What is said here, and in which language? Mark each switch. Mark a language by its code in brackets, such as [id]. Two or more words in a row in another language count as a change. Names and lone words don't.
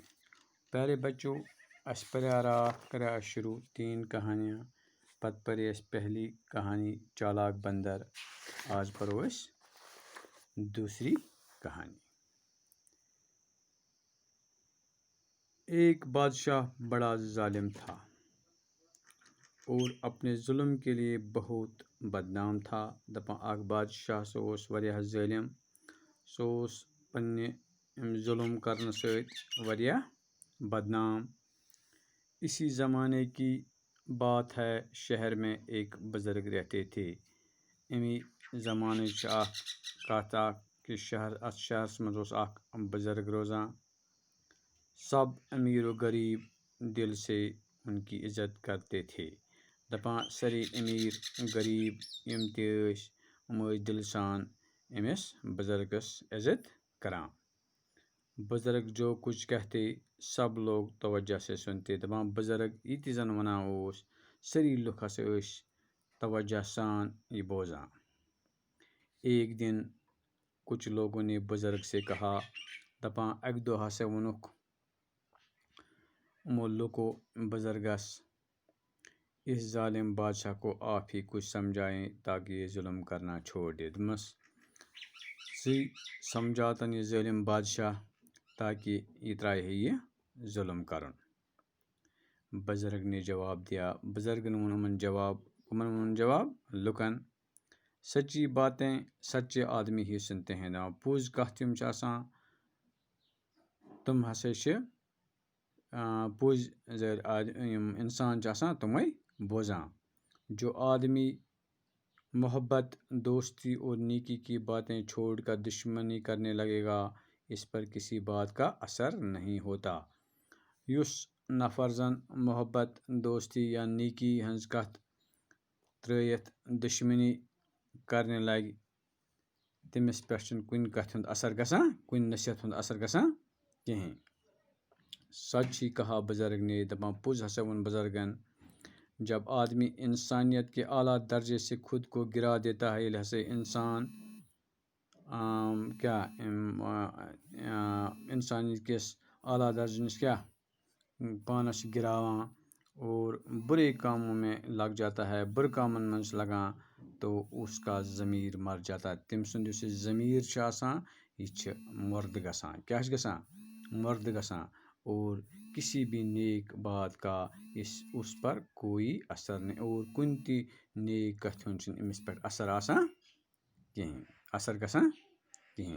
[ur] پیارے بچوں، [ks] اس پریا رات کرا شروع 3 کہانیاں پت پری اس پہلی کہانی چالاک بندر۔ آج پرو اس دوسری کہانی۔ [ur] ایک بادشاہ بڑا ظالم تھا اور اپنے ظلم کے لیے بہت بدنام تھا۔ [ks] دپان اخ بادشاہ سوس وریاہ ظالم، سوس پنہ ظلم کرنے سۭتۍ وریاہ بدنام۔ [ur] اسی زمانے کی بات ہے، شہر میں ایک بزرگ رہتے تھے۔ [ks] امی زمانے اخ کتھ اخ کہ شہرس مز اوس اخ بزرگ روزان۔ [ur] سب امیر و غریب دل سے ان کی عزت کرتے تھے۔ [ks] دپان سارے امیر غریب یم تہ ٲسۍ دل سان امس بزرگس عزت کران۔ [ur] بزرگ جو کچھ کہتے سب لوگ توجہ سے سنتے۔ [ks] دپان بزرگ یہ تہ زن ونان اوس سٲری لُکھ ہسا ٲسۍ توجہ سان یہ بوزان۔ [ur] ایک دن کچھ لوگوں نے بزرگ سے کہا، [ks] دپان اکہ دۄہ ہسا ووٚنُکھ یِمو لُکو بزرگس، [ur] اس ظالم بادشاہ کو آپ ہی کچھ سمجھائیں تاکہ یہ ظلم کرنا چھوڑ دے۔ [ks] دپمس ژٕے سمجھاوتن یہ ظالم بادشاہ تاکہ یہ ترائے ہے یہ ظلم کرن۔ [ur] بزرگ نے جواب دیا۔ [ks] بزرگن وون یمن جواب، کمن وون جواب؟ لُکن۔ [ur] سچی باتیں سچے آدمی ہی سنتے ہیں۔ [ks] پوٚز کتھ یم چھ آسان تم ہسا چھ پوٚز یم انسان چھ آسان تمے بوزان۔ [ur] جو آدمی محبت، دوستی اور نیکی کی باتیں چھوڑ کر دشمنی کرنے لگے گا، اس پر کسی بات کا اثر نہیں ہوتا۔ [ks] یس نفر زن محبت، دوستی یا نیکی ہنز کتھ ترٲیتھ دشمنی کرنے لگہ، تمس پہ چھُنہٕ کُنہ کتھ ہُنٛد اثر گژھان، کُنہ نصیحت ہُنٛد اثر گژھان کہین۔ [ur] سچ ہی کہا بزرگ نے۔ [ks] دپان پوٚز ہسا وون بزرگن۔ [ur] جب آدمی انسانیت کے اعلیٰ درجے سے خود کو گرا دیتا ہے، [ks] ییٚلہِ ہسا انسان انسانیت کس اعلیٰ درجے نش پانس گراوان [ur] اور برے کاموں میں لگ جاتا ہے، [ks] برے کامن من لگان، [ur] تو اس کا ضمیر مر جاتا ہے۔ [ks] تم سند یُس یہ ضمیر چھ آسان یہ چھ مُرد گژھان۔ کیا چھ گژھان؟ مُرد گژھان۔ [ur] اور کسی بھی نیک بات کا اس پر کوئی اثر نہیں، [ks] اور کُنہ تہ نیک کتھ ہُنٛد چھُنہٕ أمس پٮ۪ٹھ اثر آسان کہین، اثر گژھان کہین۔